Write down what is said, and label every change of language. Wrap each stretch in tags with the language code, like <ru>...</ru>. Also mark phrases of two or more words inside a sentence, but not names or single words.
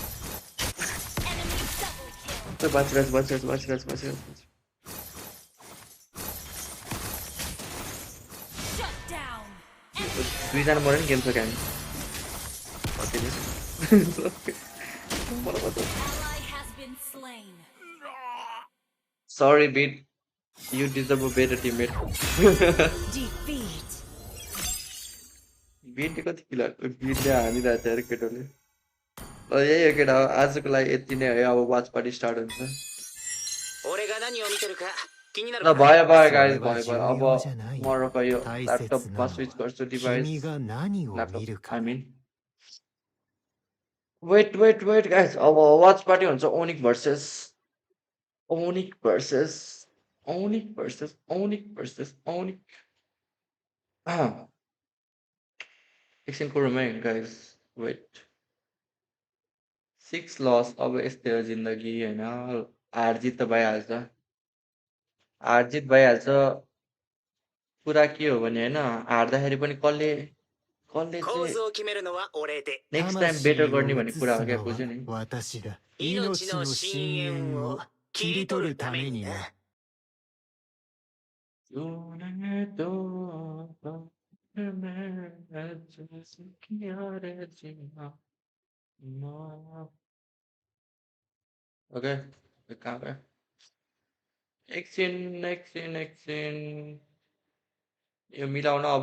<ne>बचिरहेछ दुईजना मऱ्यो नि गेम छ क्या सरी बिट</ne> <en>You deserve a better teammate.</en> <ne>Beat कति किल बिटले हानिरहेको थियो अरे केटोले ल यही हो केटा आजको लागि यति नै है अब</ne> <en>watch party start</en> <ne>हुन्छ ल भयो गाइज भयो अब म यो ल्यापटपमा स्विच गर्छु</ne> <en>device laptop I mean wait guys</en> <ne>अब</ne> <en>watch party</en> <ne>हुन्छ ओनिक भर्सेस Onic versus Onic.</ne> <en>एकछिनको remain guys. Wait.</en> <ne>6 loss अब यस्तै हो जिन्दगी हैन हार जित त भइहाल्छ कुरा के हो भने हैन हार्दाखेरि पनि कसले कसले</ne> <en>next time better</en> <ne>गर्ने भन्ने कुरा हो क्या बुझ्यो नि</ne> <ja>私だ。命の深淵を切り取るためにな。</ja> <ne>ओके कहाँ गयो एकछिन यो मिलाउन अब</ne>